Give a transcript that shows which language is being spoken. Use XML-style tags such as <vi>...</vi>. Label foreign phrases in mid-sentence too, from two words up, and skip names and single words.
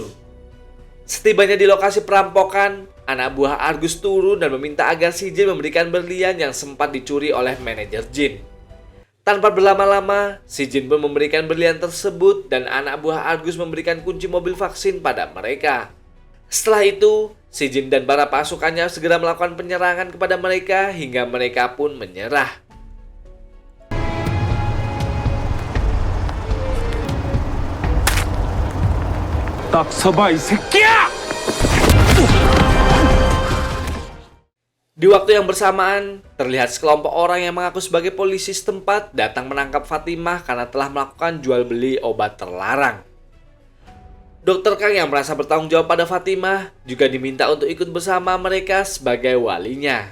<id>Setibanya di lokasi perampokan, anak buah Argus turun dan meminta agar si Jin memberikan berlian yang sempat dicuri oleh manajer Jin. Tanpa berlama-lama, si Jin pun memberikan berlian tersebut dan anak buah Argus memberikan kunci mobil vaksin pada mereka. Setelah itu, si Jin dan para pasukannya segera melakukan penyerangan kepada mereka hingga mereka pun menyerah.</id> <ko>딱 서봐 이 새끼야!</ko> <id>Di waktu yang bersamaan, terlihat sekelompok orang yang mengaku sebagai polisi setempat datang menangkap Fatimah karena telah melakukan jual beli obat terlarang. Dr. Kang yang merasa bertanggung jawab pada Fatimah juga diminta untuk ikut bersama mereka sebagai walinya.</id>